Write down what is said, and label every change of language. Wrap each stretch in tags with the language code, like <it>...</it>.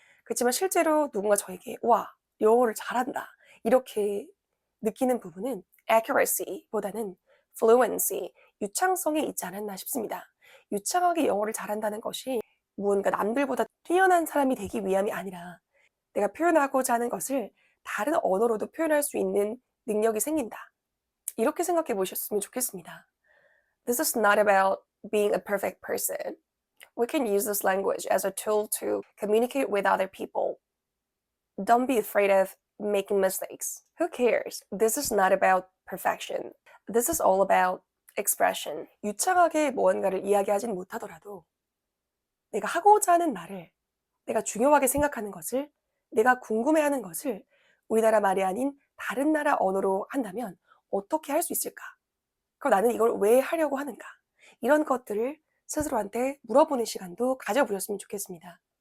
<ko>그렇지만 실제로 누군가 저에게 와, 영어를 잘한다 이렇게 느끼는 부분은 accuracy보다는 fluency, 유창성에 있지 않았나 싶습니다. 유창하게 영어를 잘한다는 것이 무언가 남들보다 뛰어난 사람이 되기 위함이 아니라 내가 표현하고자 하는 것을 다른 언어로도 표현할 수 있는 능력이 생긴다. 이렇게 생각해 보셨으면 좋겠습니다.</ko> <en>This is not about being a perfect person. We can use this language as a tool to communicate with other people. Don't be afraid of making mistakes. Who cares? This is not about perfection. This is all about expression.</en> <ko>유창하게 무언가를 이야기하진 못하더라도 내가 하고자 하는 말을, 내가 중요하게 생각하는 것을, 내가 궁금해하는 것을 우리나라 말이 아닌 다른 나라 언어로 한다면 어떻게 할 수 있을까? 그럼 나는 이걸 왜 하려고 하는가? 이런 것들을 스스로한테 물어보는 시간도 가져보셨으면 좋겠습니다.</ko>